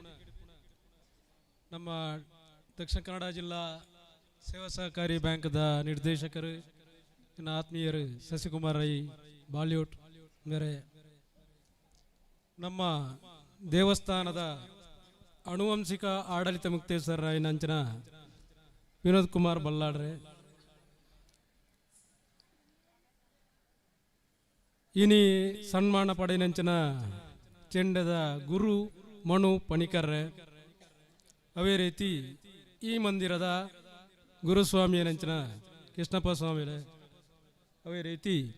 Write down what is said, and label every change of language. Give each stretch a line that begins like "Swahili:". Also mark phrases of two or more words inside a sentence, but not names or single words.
Tulu: ನಮ್ಮ ದಕ್ಷಿಣ ಕನ್ನಡ ಜಿಲ್ಲಾ ಸೇವಾ ಸಹಕಾರಿ ಬ್ಯಾಂಕ್ದ ನಿರ್ದೇಶಕರು ನನ್ನ ಆತ್ಮೀಯರು ಶಶಿಕುಮಾರ್ ರೈ ಬಾಲಿವುಡ್ ಬೇರೆ ನಮ್ಮ ದೇವಸ್ಥಾನದ ಅನುವಂಶಿಕ ಆಡಳಿತ ಮುಕ್ತೇಶ್ವರ ರಾಯನಂಚನ ವಿನೋದ್ ಕುಮಾರ್ ಬಲ್ಲಾಡ್ರೆ, ಇನಿ ಸನ್ಮಾನ ಪಡೆಯನಂಚನ ಚೆಂಡದ ಗುರು ಮನು ಪಣಿಕರ್ರೆ, ಅವೇ ರೀತಿ ಈ ಮಂದಿರದ ಗುರುಸ್ವಾಮಿಯನಂಚನ ಕೃಷ್ಣಪ್ಪ ಸ್ವಾಮಿಲೆ, ಅವೇ ರೀತಿ